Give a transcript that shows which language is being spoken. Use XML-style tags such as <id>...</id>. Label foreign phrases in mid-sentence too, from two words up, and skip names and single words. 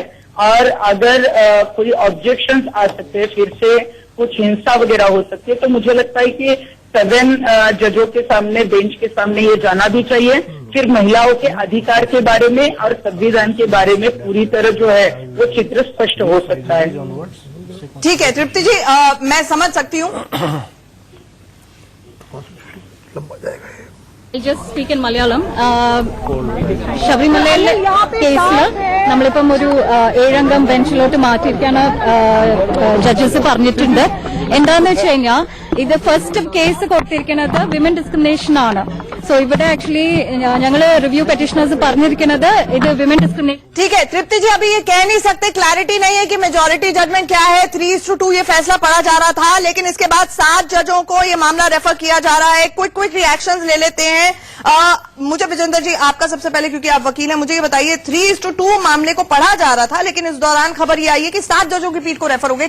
<hi>और अगर कोई ऑब्जेक्शंस आ सकते हैं, फिर से कुछ हिंसा वगैरह हो सकती है, तो मुझे लगता है कि 7 जजों के सामने, बेंच के सामने ये जाना भी चाहिए। फिर महिलाओं के अधिकार के बारे में और संविधान के बारे में पूरी तरह जो है वो चित्र स्पष्ट हो सकता है। ठीक है तृप्ति जी, मैं समझ सकती हूँ।</hi> <en>I just speak in Malayalam.</en> <ml>ശബരിമലയിലെ കേസിൽ നമ്മളിപ്പം ഒരു 7-അംഗം ബെഞ്ചിലോട്ട് മാറ്റിയിരിക്കാണ് ജഡ്ജസ് പറഞ്ഞിട്ടുണ്ട്. എന്താന്ന് വെച്ച് കഴിഞ്ഞാൽ ഇത്</ml> <en>first case</en> <ml>കൊടുത്തിരിക്കുന്നത്</ml> <en>women discrimination</en> <ml>ആണ്. സോ ഇവിടെ ആക്ച്വലി ഞങ്ങള്</ml> <en>review petitioners</en> <ml>പറഞ്ഞിരിക്കുന്നത് ഇത്</ml> <en>women discrimination.</en> <hi>ठीक है तृप्ति जी, अभी ये कह नहीं सकते, क्लैरिटी नहीं है कि</hi> <en>majority judgment</en> <hi>क्या है। 3:2 ये फैसला पढ़ा जा रहा था, लेकिन इसके बाद 7 जजों को ये मामला रेफर किया जा रहा है।</hi> <en>quick reactions</en> <hi>ले लेते हैं। मुझे विजेंद्र जी, आपका सबसे पहले, क्योंकि आप वकील हैं, मुझे ये बताइए, 3:2 मामले को पढ़ा जा रहा था, लेकिन इस दौरान खबर ये आई है कि 7 जजों की पीठ को रेफर हो गया।</hi>